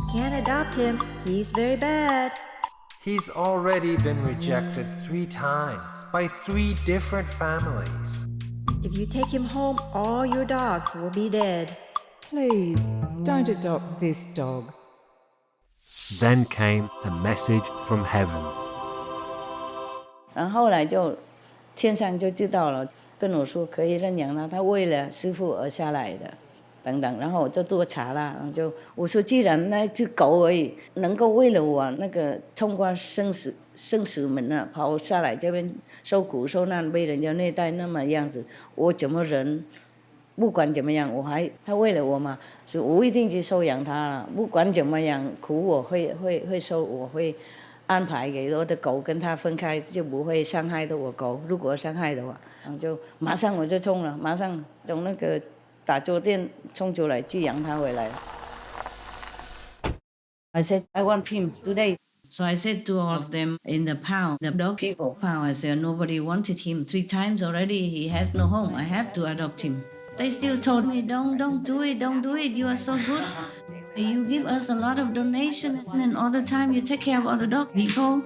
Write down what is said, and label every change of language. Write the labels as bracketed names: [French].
[English] Can't adopt him. He's very bad. He's already been rejected 3 times by 3 different families. If you take him home, all your dogs will be dead. Please don't adopt this dog. Then came a message from heaven. [Chinese] 然后后来就天上就知道了，跟我说可以认养他，他为了师父而下来的，等等。然后我就多查了，然后我说既然那只狗而已能够为了我那个通过生死门啊跑下来这边受苦受难被人家虐待那么样子，我怎么忍？不管怎么样，他为了我嘛，所以我一定去收养他了。不管怎么样苦我会收，我会安排给我的狗跟他分开，就不会伤害到我狗。如果伤害的话，然后就马上我就冲了，马上从那个打坐店冲出来去养他回来。 [English] I said I want him today. So I said to all of them in the pound, the dog people pound, I said nobody wanted him 3 times already. He has no home. I have to adopt him. They still told me, don't do it, you are so good. You give us a lot of donations and all the time you take care of other dog people.